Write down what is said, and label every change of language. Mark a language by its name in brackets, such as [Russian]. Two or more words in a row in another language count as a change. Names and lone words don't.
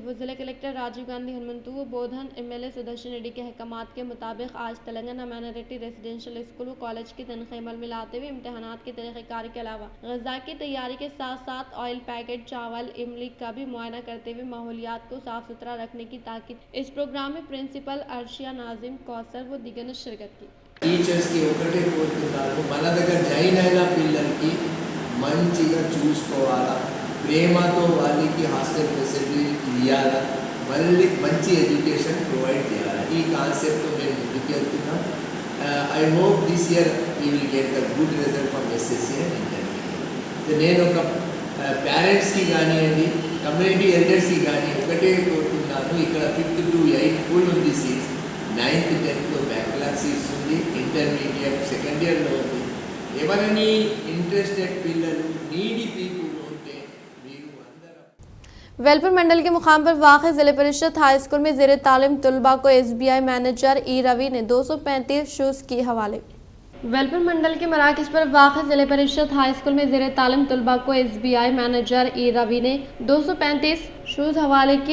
[Urdu] وہ ضلع کلکٹر راجیو گاندھی ہنومنتو و بودھن MLA سدرشن ریڈی کے احکامات کے مطابق آج تلنگانہ مائناریٹی ریزیڈینشیل اسکول و کالج کی تنقیح عمل میں لاتے ہوئے امتحانات کے طریقہ کار کے علاوہ غذا کی تیاری کے ساتھ ساتھ [English] oil packet, [Urdu] ، چاول، املی کا بھی معائنہ کرتے ہوئے ماحولیات کو صاف ستھرا رکھنے کی تاکید. اس پروگرام میں پرنسپل عرشیہ ناظم، کوثر و دیگر نے شرکت کی. [Telugu] టీచర్స్ కి ఒకటే కోరుతున్నాను, మన దగ్గర జాయిన్ అయిన పిల్లలకి మంచిగా చూసుకోవాలా, ప్రేమతో వాళ్ళకి [English] hostel facility [Telugu] ఇవ్వాలా, మళ్ళీ మంచి [English] education provide [Telugu] చేయాలి. ఈ కాన్సెప్ట్తో మేము ముందుకు వెళ్తున్నాం. [English] I hope this year we will get the good result from SSC and intermediate. [Telugu] నేను ఒక పేరెంట్స్కి కానివ్వండి, [English] community elders [Telugu] కానీ ఒకటే కోరుతున్నాను, ఇక్కడ [English] 5th to 8th school [Telugu] ఉంది సీట్స్, [English] 9th 10th backlog seats [Telugu] ఉంది, [English] intermediate second year [Telugu] ఉంది. ఎవరైనా ఇంట్రెస్టెడ్ పిల్లలు, [English] needy people [Telugu] ఉంటే మీరు అందరూ [Urdu] ویلپور منڈل کے مقام پر واقع ضلع پریشد ہائی اسکول میں زیر تعلیم طلبہ کو SBI مینیجر E روی نے 235 شوز کے حوالے. ویلپور منڈل کے مراکز پر واقع ضلع پریشد ہائی اسکول میں زیر تعلیم طلبہ کو SBI مینیجر E روی نے 235 شوز حوالے کیے.